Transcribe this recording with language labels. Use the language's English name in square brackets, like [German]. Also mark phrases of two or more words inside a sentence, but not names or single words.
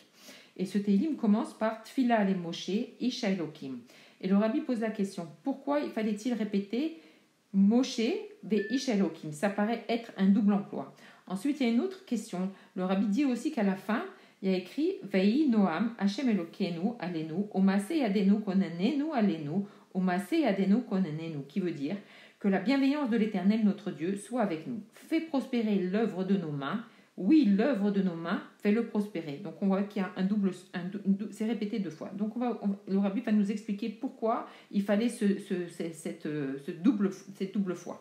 [French] Et ce Télim commence par [Hebrew] תפילה למשה איש האלוקים. [French] Et le rabbi pose la question, pourquoi fallait-il répéter [Hebrew] משה ואיש האלוקים? [French] Ça paraît être un double emploi. Ensuite, il y a une autre question. Le rabbi dit aussi qu'à la fin, il y a écrit [Hebrew] ויהי נועם השם אלוקינו עלינו ומעשה ידינו כוננה עלינו ומעשה ידינו כוננהו, [French] qui veut dire que la bienveillance de l'Éternel notre Dieu soit avec nous. Fais prospérer l'œuvre de nos mains. Oui, l'œuvre de nos mains, fais-le prospérer. Donc on voit qu'il y a c'est répété 2 fois. Donc le rabbi va nous expliquer pourquoi il fallait cette double foi.